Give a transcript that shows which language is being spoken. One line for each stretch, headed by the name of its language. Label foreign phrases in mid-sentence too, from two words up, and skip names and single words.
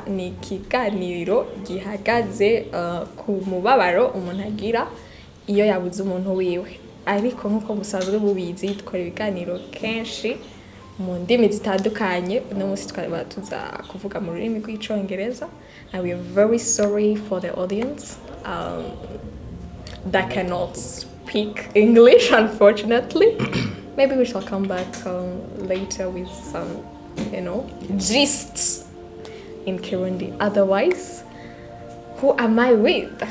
Rundi: ni ikiganiro gihagaze ku mubabaro umuntu agira iyo yabuze umuntu wiwe ariko nkuko musanzwe mubizi dukora ibiganiro kenshi mu ndimi zitandukanye uno munsi twaba tuza kuvuga mu rurimi rw'icongereza
English: and we are very sorry for the audience that cannot speak English, unfortunately. Maybe we shall come back later with some, gist in Kirundi. Otherwise, who am I with?